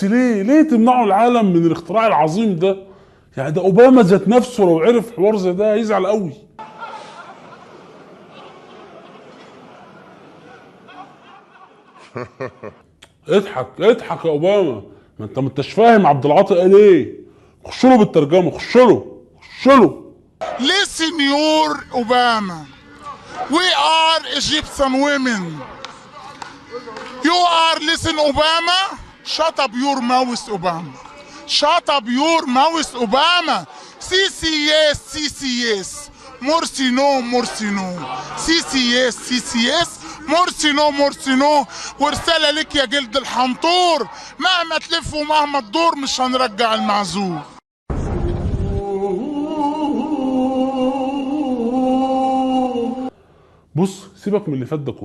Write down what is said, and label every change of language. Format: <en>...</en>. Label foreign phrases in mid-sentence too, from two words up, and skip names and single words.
<ar>ليه تمنعوا العالم من الاختراع العظيم ده؟ يعني ده اوباما ذات نفسه لو عرف حوار زي ده هيزعل قوي. اضحك يا اوباما، ما انتش فاهم عبد العاطي قال ايه. خش له بالترجمه، خش له.</ar> <en>Listen, your Obama. We are Egyptian women. You are listen, Obama. Shut up your mouth, Obama. Shut up your mouth, Obama. Sisi yes, Sisi yes. Morsi no, Morsi no. Sisi yes, Sisi yes. مرسي نو.</en> <ar>ورسالة لك يا جلد الحنطور، مهما تلف ومهما تدور مش هنرجع المعزول. بص سيبك من اللي فات ده كله.</ar>